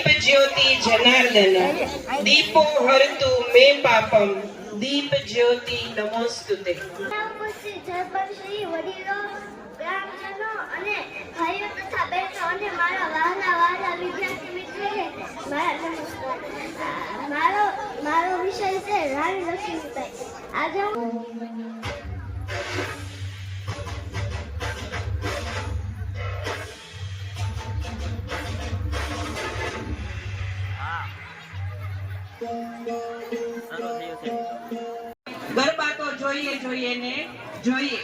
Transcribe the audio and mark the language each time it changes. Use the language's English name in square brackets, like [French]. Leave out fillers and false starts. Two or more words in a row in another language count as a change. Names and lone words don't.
[Sanskrit] ज्योति जनार्दन दीपो हरतु मे पापम दीप ज्योति नमोस्तुते. [Gujarati] શ્રી વડીલો, ગ્રામજનો અને ભાઈઓ તથા બહેનો અને મારા વહાલા વિદ્યાર્થી મિત્રોને મારા નમસ્કાર. મારો વિષય છે રાણી લક્ષ્મીબાઈ. આજે ગરબા તો જોઈએ ને જોઈએ.